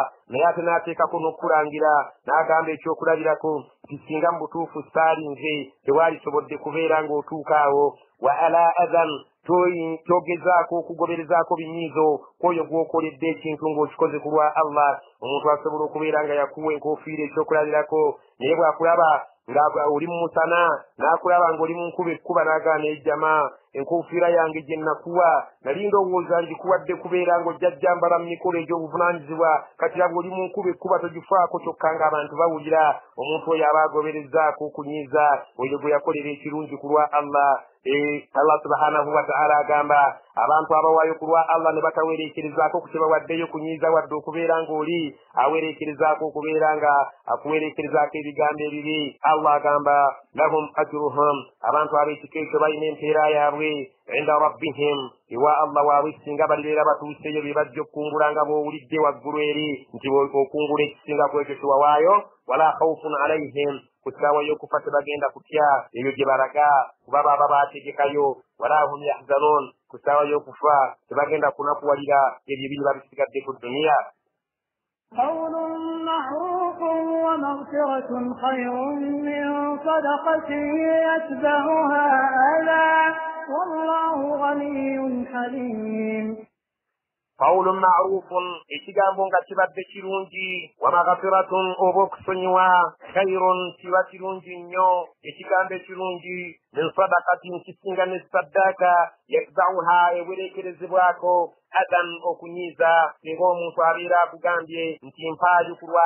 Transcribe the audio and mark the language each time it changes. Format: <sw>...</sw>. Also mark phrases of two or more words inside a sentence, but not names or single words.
<lg>naye ate n'ateekako n'okulangira n'agamba ekyokulabirako nti singa mu butuufu saalinze tewaalisobodde kubeera ng'otuuka awo</lg> <ar>ولا أذى</ar> <lg>togezaako okugoberezaako binyiizo kwoyo gw'okoledde ekintu ng'okikoze ku lwa Allah omuntu asobola okubeera nga yakuwa enkofiira ekyokulabirako naye bw'akulaba nga oli mu musana n'akulaba ng'oli mu nkuba ekkuba n'agaana ejjama enkufiira yange gye nakuwa nali ndowooza ngikuwadde kubeera ng'ojjajjambala mu mikolo egy'obuvunaanyizibwa kati abo oli mu nkuba ekkuba togifaako kyokka ng'abantu bawulira omuntu oyo aba agoberezaako okunyiiza oyo gwe yakolera ekirungi ku lwa Allah.</lg> <ar>الله سبحانه وتعالى</ar> <lg>agamba abantu abawaayo ku lwa Allah ne batawereekerezaako ku kye bawaddeyo kunyiiza wadde okubeera ng'oli awereekerezaako okubeera nga akuwereekerezaako ebigambo ebibi. Allah agamba</lg> <ar>لهم أجرهم,</ar> <lg>abantu ab'ekika ekyo balina empeera yaabwe</lg> <ar>عند ربهم,</ar> <lg>ewa Allah waabwe singa balibeera batuuseeyo bye bajja okukungula nga bw'owulidde waggulu eri nti okungula ekisinga ku ekyo kye wawaayo.</lg> <ar>ولا خوف عليهم,</ar> <lg>ku ssaawa y'okufa tebagenda kutya eyo gye balaga kuba baba baategekayo.</lg> <ar>ولا هم يحزنون,</ar> <lg>ku ssaawa y'okufa tebagenda kunakuwalira ebyo ebiri babisigadde ku duniya.</lg> <ar>قول معروف ومغفرة خير من صدقة يتبعها أذى والله غني حليم. قول معروف</ar> <lg>ekigambo nga kibadde kirungi</lg> <ar>ومغفرة</ar> <lg>oba okusonyiwa khairun kiba kirungi nnyo. ekigambo ekirungi</lg> <ar>من صدقة</ar> <lg>kisinga ne saddaaka yatbauha ewereekerezebwako adan okunyiiza singa omuntu abeera akugambye nti mpaayo ku lwa</lg>